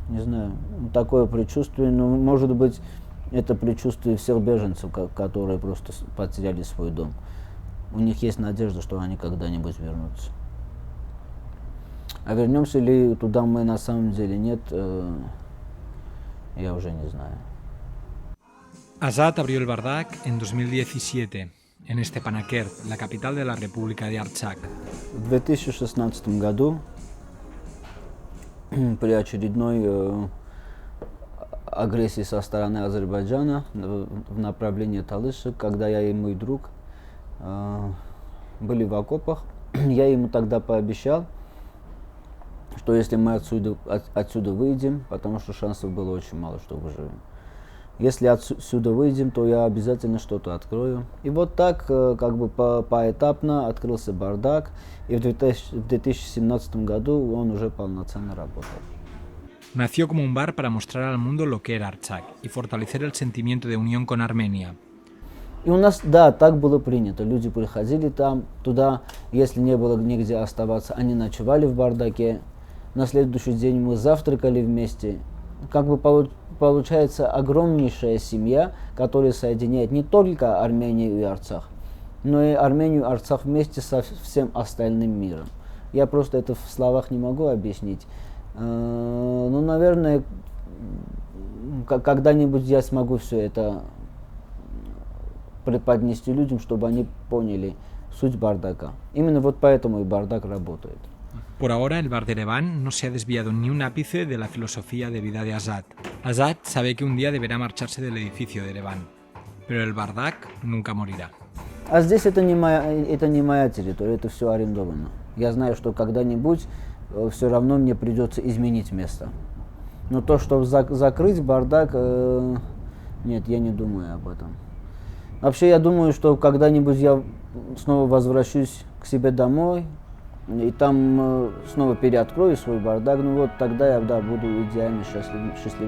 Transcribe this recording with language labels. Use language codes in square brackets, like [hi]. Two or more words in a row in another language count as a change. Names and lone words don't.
[ru] Не знаю, такое предчувствие, но может быть, это предчувствие всех беженцев, которые просто потеряли свой дом. У них есть надежда, что они когда-нибудь вернутся. А вернемся ли туда мы на самом деле нет, я уже не знаю. [es] Azad abrió el Bardak en 2017, en Stepanakert, la capital de la República de Artsakh. [ru] В 2016 году, при очередной агрессии со стороны Азербайджана в направлении Талыша, когда я и мой друг были в окопах, я ему тогда пообещал, что если мы отсюда выйдем, потому что шансов было очень мало, что выживем. Если отсюда выйдем, то я обязательно что-то открою. И вот так, как бы поэтапно открылся Бардак, и в 2017 году он уже полноценно работал. [es] Nació como un bar para mostrar al mundo lo que era Artsakh y fortalecer el sentimiento de unión con Armenia. [ru] И у нас, да, так было принято. Люди приходили туда, если не было нигде оставаться, они ночевали в бардаке. На следующий день мы завтракали вместе. Как бы получается огромнейшая семья, которая соединяет не только Армению и Арцах, но и Армению и Арцах вместе со всем остальным миром. Я просто это в словах не могу объяснить. Ну, наверное, когда-нибудь я смогу все это преподнести людям, чтобы они поняли суть бардака. Именно вот поэтому и бардак работает. [es] Por ahora, el bar de Ereván no se ha desviado ni un ápice de la filosofía de vida de Azad. Azad sabe que un día deberá marcharse del edificio de Ereván, pero el Bardak nunca morirá. [ru] А здесь это не моя территория, это все арендовано. Я знаю, что когда-нибудь все равно мне придется изменить место. Но то, чтобы закрыть бардак, нет, я не думаю об этом. Вообще, я думаю, что когда-нибудь я снова возвращусь к себе домой, и там снова переоткрою свой бардак, ну вот тогда я, да, буду идеально счастливым человеком.